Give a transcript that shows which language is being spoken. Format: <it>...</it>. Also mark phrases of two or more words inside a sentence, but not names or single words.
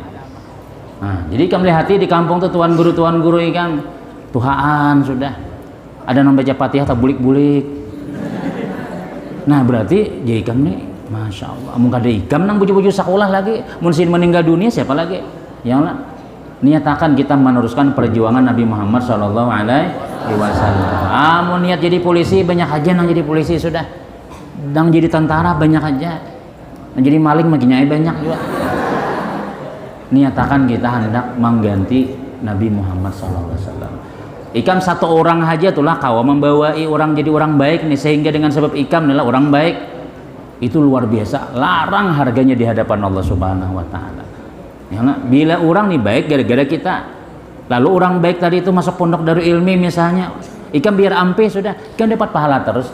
<bjn>Nah, jadi ikam lihati di kampung tuh tuan guru ikam tuhaan sudah. Ada yang baca Fatihah tak bulik-bulik. Nah, berarti jadi ikam nih</bjn> <ar>ما شاء الله,</ar> <bjn>mun kada ikam nang buju-buju sekolah lagi, mun sin meninggal dunia siapa lagi?</bjn> <ar>يا الله,</ar> <bjn>niatakan kita meneruskan perjuangan Nabi Muhammad</bjn> <ar>صلى الله عليه وسلم.</ar> <bjn>Mun niat jadi polisi banyak aja nang jadi polisi sudah. Nang jadi tentara banyak aja. Nang jadi maling makin banyak juga. Niatakan kita hendak mengganti Nabi Muhammad</bjn> <ar>صلى الله عليه وسلم.</ar> <bjn>Ikam satu orang aja itulah kau membawai orang jadi orang baik nih, sehingga dengan sebab ikam adalah orang baik. Itu luar biasa, larang harganya di hadapan</bjn> <ar>الله سبحانه وتعالى.</ar> <bjn>Ya, bila orang nih baik gara-gara kita. Lalu orang baik tadi itu masuk pondok Darul Ilmi misalnya, ikam biar ampe sudah, ikam dapat pahala terus.</bjn>